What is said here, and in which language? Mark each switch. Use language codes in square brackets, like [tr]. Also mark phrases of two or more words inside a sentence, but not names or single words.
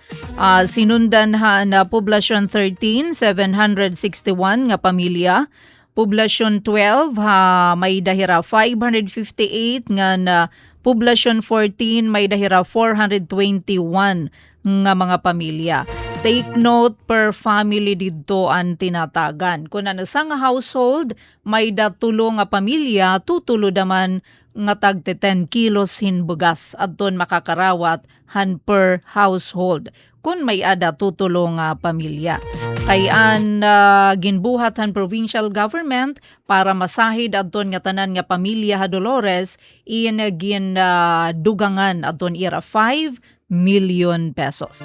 [war] Sinundan na poblasyon 13, 761 nga pamilya. Poblasyon 12, may dahira 558 nga poblasyon 14, may dahira 421 nga mga pamilya. [en] Take note per family [tl] dito ang tinatagan. [war] Kung sa nga household, may datulo nga pamilya, tutulo daman nga tag 10 kilos hin bugas at doon makakarawat han [en] per household. [war] Kung may ada tutulo nga pamilya. Kayan ginbuhat han [en] provincial government [war] para masahid adton nga tanan nga pamilya Dolores gin dugangan adton ira 5 million pesos.